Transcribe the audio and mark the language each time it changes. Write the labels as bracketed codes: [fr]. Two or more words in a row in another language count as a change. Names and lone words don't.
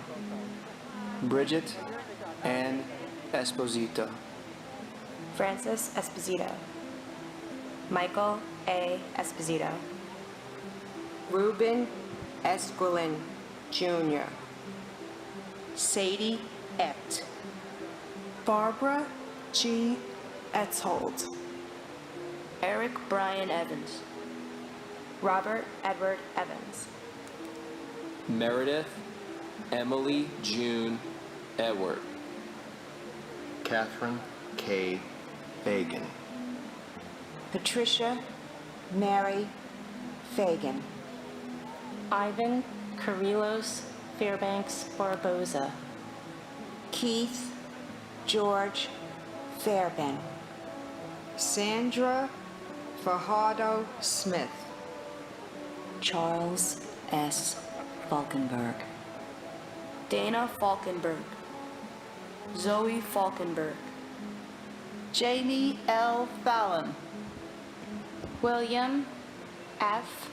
[en] Bridget Ann Esposito. Francis Esposito. Michael A. Esposito. Ruben Esquilin, Jr. Sadie Ept. Barbara G. Etzold. Eric Brian Evans. Robert Edward Evans. Meredith Emily June Edward. Catherine K. Fagan. Patricia Mary Fagan. Ivan Kyrillos Fairbanks Barboza. Keith George Fairbairn. Sandra Fajardo Smith. Charles S. Falkenberg. Dana Falkenberg. Zoe Falkenberg. Jamie L. Fallon. William F.